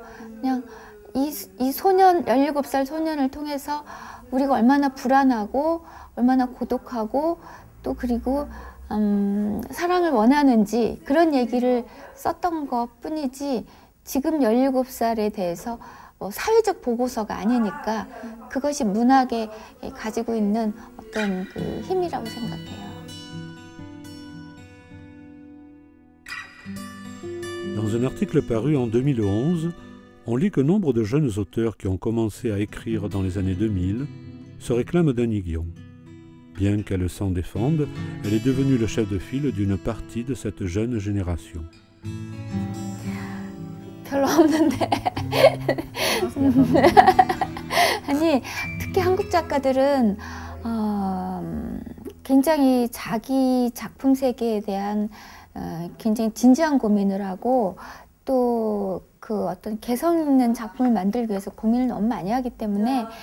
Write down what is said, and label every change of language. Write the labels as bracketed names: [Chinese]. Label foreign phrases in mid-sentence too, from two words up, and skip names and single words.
[Korean] 그냥 이 소년, 17살 소년을 통해서 우리가 얼마나 불안하고 얼마나 고독하고 또 그리고 사랑을 원하는지 그런 얘기를 썼던 것 뿐이지 지금 17살에 대해서 뭐 사회적 보고서가 아니니까 그것이 문학에 가지고 있는 어떤 그 힘이라고 생각해요. [French] Dans un article paru en 2011, on lit que nombre de jeunes auteurs qui ont commencé à écrire dans les années 2000 se réclament d'Eunhee Kyung. Bien qu'elle s'en défende, elle est devenue le chef de file d'une partie de cette jeune génération. [Korean] 별로 없는데 아니 특히 한국 작가들은 굉장히 자기 작품 세계에 대한 굉장히 진지한 고민을 하고 또 그 어떤 개성 있는 작품을 만들기 위해서 고민을 너무 많이 하기 때문에